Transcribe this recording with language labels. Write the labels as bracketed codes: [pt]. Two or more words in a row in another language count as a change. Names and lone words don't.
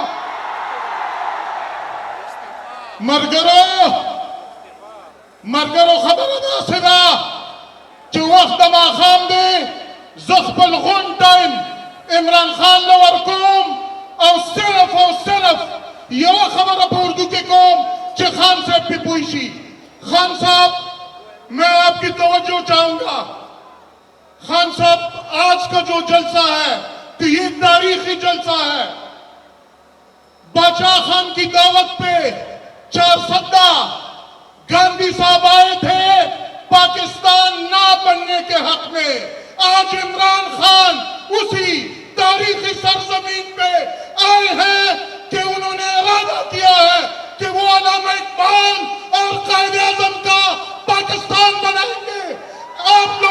[ps] مرګرو خبره داسې ده چې وخت د ماښام دی زه خپل غونډ ټایم عمران خان له ورکوم او صرف یوه خبره په اردو کې کوم چې خان صاحب پې پوه شي [ur] خان صاحب میں آپ کی توجہ چاہوں گا خان صاحب آج کا جو جلسہ ہے تو یہ تاریخی جلسہ ہے بادشاہ خان کی دعوت پے 4 سدہ گاندھی صاحب آئے تھے پاکستان نہ بننے کے حق میں آج عمران خان اسی تاریخی سرزمین پے آئے ہیں کہ انہوں نے ارادہ کیا ہے کہ وہ علامہ اقبال اور قائد اعظم کا پاکستان بنائیں گے آپ